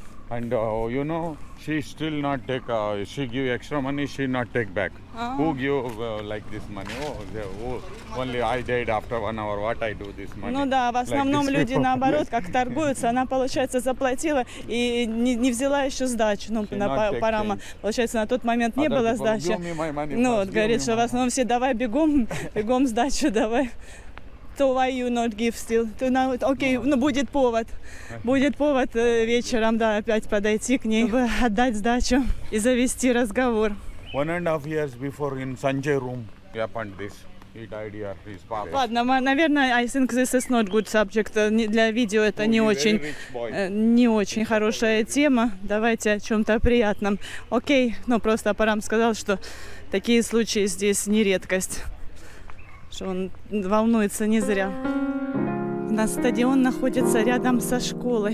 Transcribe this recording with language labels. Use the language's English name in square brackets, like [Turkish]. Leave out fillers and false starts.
[English] And you know, she still not take. She give extra money, she not take back. Who give like this money? Only I died after 1 hour. What I do this money? [Russian] Ну да, в основном [English] like [Russian] люди наоборот, как торгуются. Она, получается, заплатила и не взяла еще сдачу. Ну, парам, получается, на тот момент не было сдачи. Ну, вот, говорит, что в основном все давай бегом сдачу давай. [English] So why you not give still? [Russian] Окей, ну будет повод вечером, да, опять подойти к ней, чтобы отдать сдачу и завести разговор. [English] 1.5 years before in Sanjay room happened this. He died here. His father. [Russian] Ладно, наверное, [English] I think this is not good subject. [Russian] Для видео это не очень хорошая тема. Давайте о чем-то приятном. Окей, ну просто Парам сказал, что такие случаи здесь не редкость. Что он волнуется не зря. У нас стадион находится рядом со школой.